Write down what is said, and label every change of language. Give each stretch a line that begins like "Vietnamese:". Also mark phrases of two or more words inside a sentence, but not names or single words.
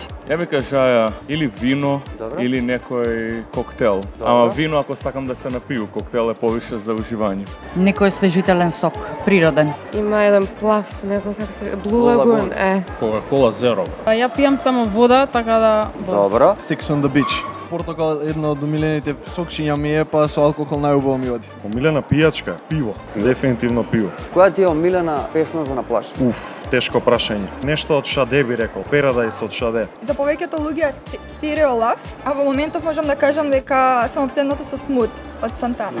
Macedonian: Ја би кажаја или вино, Добре. или некој коктел. Добре. Ама вино ако сакам да се напију, коктел е повише за уживање. Некој освежителен сок, природен. Има еден плав, не знам како се, Blue Blue Lagoon, Lagoon. Кока-кола зеро. Ја пијам само вода, така да... Добро. Sex on the beach. Портокал едно од умилените сокчиња ми е, па со алкохол најубаво ми оди. Омилена пијачка, пиво. Дефинитивно пиво. Која ти е омилена песна за на плажа? Тешко прашање. Нешто од Шаде би рекол, Paradise од Шаде. За повеќето луѓе е Stereo Love, а во моментов можам да кажам дека сум обседната со Smooth од Сантана.